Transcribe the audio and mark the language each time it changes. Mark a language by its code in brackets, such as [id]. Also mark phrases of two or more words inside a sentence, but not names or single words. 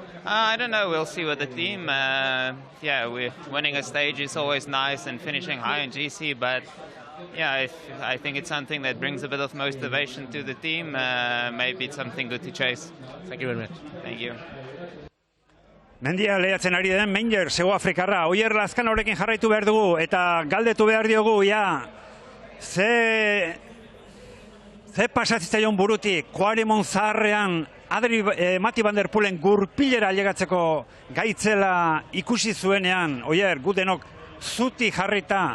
[en] I don't know, we'll see with the team. Yeah, winning a stage is always nice and finishing high in GC, but yeah, I think it's something that brings a bit of motivation to the team. Maybe it's something good to chase. Thank you very much. Thank you. [eu] Mendia lehiatzen ari den Meijer, Zego Afrikarra. Oier Lazkanorekin jarraitu behar dugu eta galdetu behar diogu, ze pasatzaion burutik, Kuaremon zaharrean, Mati Van Der Poelen gurpilera llegatzeko gaitzela ikusi zuenean, Oier, gu denok zuti jarrita.